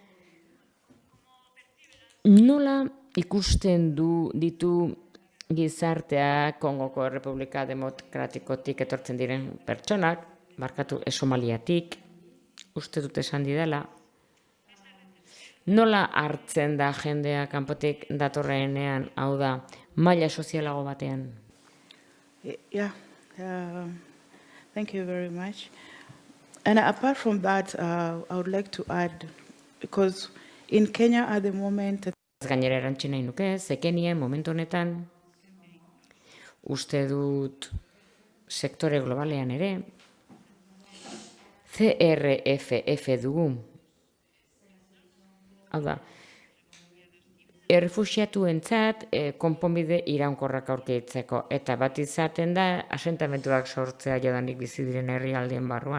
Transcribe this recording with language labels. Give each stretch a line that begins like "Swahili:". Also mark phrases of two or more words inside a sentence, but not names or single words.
Basque: nola ikusten ditu gizartea Kongoko Errepublika Demokratikotik etortzen diren pertsonak, barkatu Somaliatik, uste dut esan didala, nola hartzen da jendea kanpotik datorrenean, hau da, maila sozialago batean?
English: Yeah, Thank you very much. And apart from that, I would like to add, because in Kenya at the moment,
Basque: Gainera erantzi nahi nuke, zekenien momentu honetan, uste dut sektore globalean ere, CRFF dugu. Hau da, errefuxiatuentzat konponbide iraunkorrak aurkitzeko, eta bat izaten da asentamentuak sortzea jadanik bizi diren herrialdeen barruan.